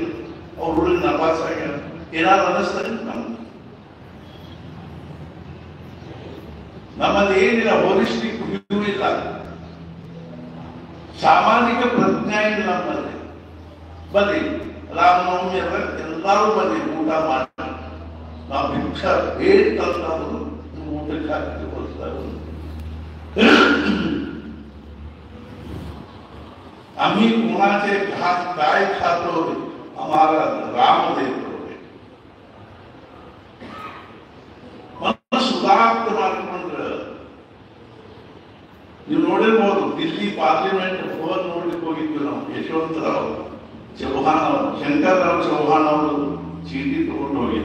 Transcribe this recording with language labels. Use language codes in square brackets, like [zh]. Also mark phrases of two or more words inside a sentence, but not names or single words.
[kn] ಅವ್ರ ಹುಡುಗ ನಪಾಸ್ ಆಗ್ಯಾರ. ಏನಾದ್ರು ಅನ್ನಿಸ್ತಾರೆ ನಮ್ಮಲ್ಲಿ ಏನಿಲ್ಲ. [en] holistic view [kn] ಇಲ್ಲ. ಸಾಮಾಜಿಕ ಪ್ರಜ್ಞೆ ಇಲ್ಲ ನಮ್ಮಲ್ಲಿ. ಬನ್ನಿ ರಾಮನವಮಿ ಎಲ್ಲರೂ ಬನ್ನಿ ಊಟ ಮಾಡಿ. ನಾವು ಭಿಕ್ಷ ಬೇಕಂತವರು ಊಟಕ್ಕೆ ಹಾಕಿ ಕೊಡ್ತಾರೆ. [mr] आम्ही कुणाचे घात काय खातो आम्हाला राम देतो. [kn] ಸುಧಾರ್ಥ ಮಾಡಿಕೊಂಡ್ರೆ ನೀವು ನೋಡಿರ್ಬೋದು. ದಿಲ್ಲಿ ಪಾರ್ಲಿಮೆಂಟ್ ಭವನ್ ನೋಡ್ಲಿಕ್ಕೆ ಹೋಗಿದ್ವಿ ನಾವು. ಯಶವಂತರಾವ್ ಚೌಹಾಣ್ ಅವರು, ಶಂಕರರಾವ್ ಚೌಹಾಣ್ ಅವರು ಚೀಟಿ ತಗೊಂಡು ಹೋಗಿದ್ವಿ.